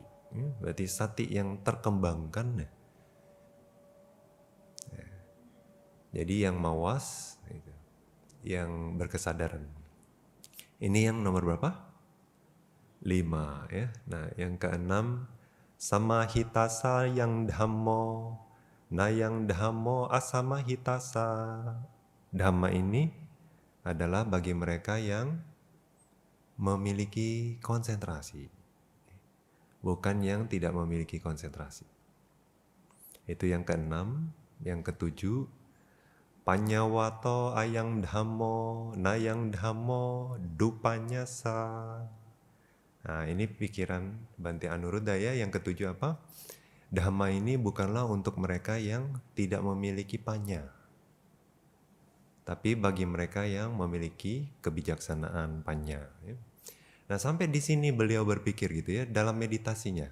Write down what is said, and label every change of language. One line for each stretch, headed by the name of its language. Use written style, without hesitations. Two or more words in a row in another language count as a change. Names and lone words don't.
Indonesian: Berarti sati yang terkembangkan ya. Jadi yang mawas, yang berkesadaran. Ini yang nomor berapa? 5 ya. Nah, yang keenam
Pali: samahitasa yang dhammo na yang dhammo asamahitasa.
Indonesian: Dhamma ini adalah bagi mereka yang memiliki konsentrasi, bukan yang tidak memiliki konsentrasi. Itu yang keenam. Yang ketujuh
Pali: panyawato ayang dhammo nayang dhammo dupanyasa.
Indonesian: Nah ini pikiran Bante Anuruddha ya. Yang ketujuh apa? Dhamma ini bukanlah untuk mereka yang tidak memiliki panya, tapi bagi mereka yang memiliki kebijaksanaan panya. Ya. Nah sampai di sini beliau berpikir gitu ya dalam meditasinya.